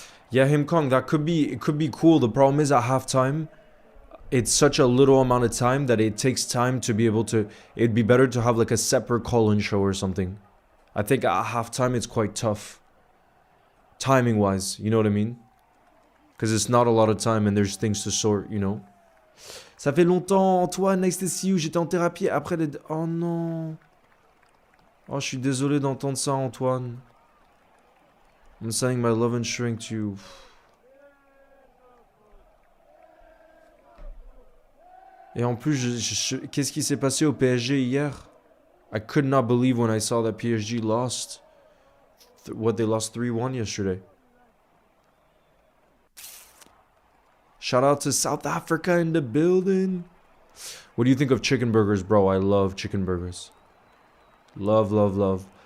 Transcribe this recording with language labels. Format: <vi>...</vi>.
<en>Yeah, Himkong, that could be, it could be cool. The problem is at halftime, it's such a little amount of time that it takes time to be able to, it'd be better to have like a separate call-in show or something. I think at halftime it's quite tough. Timing wise, you know what I mean? Because it's not a lot of time and there's things to sort, you know?</en> <fr>Ça fait longtemps, Antoine,</fr> <en>nice to see you.</en> <fr>J'étais en thérapie après les... Oh non. Oh, je suis désolé d'entendre ça, Antoine.</fr> <en>I'm sending my love and strength to you.</en> <fr>Et en plus, qu'est-ce qui s'est passé au PSG hier?</fr> <en>I could not believe when I saw that PSG lost. What, they lost 3-1 yesterday. Shout out to South Africa in the building. What do you think of chicken burgers, bro? I love chicken burgers. Love, love, love.</en>